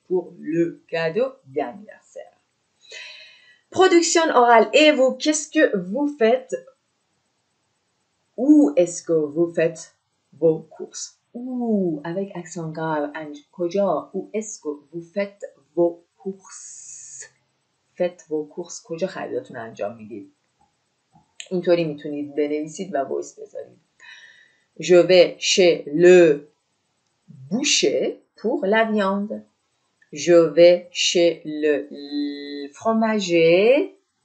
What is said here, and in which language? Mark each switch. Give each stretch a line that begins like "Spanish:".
French: Pour le cadeau d'anniversaire. Production orale. Et vous, qu'est-ce que vous faites? Où est-ce que vous faites vos courses? Où, avec accent grave. کجا? Où est-ce que vous faites vos courses? Faites vos courses.
Persian: کجا خریداتون انجام میدید؟ اینطوری میتونید بنویسید و وایس بذارید.
French: Je vais chez le boucher pour la viande. Je vais chez le fromager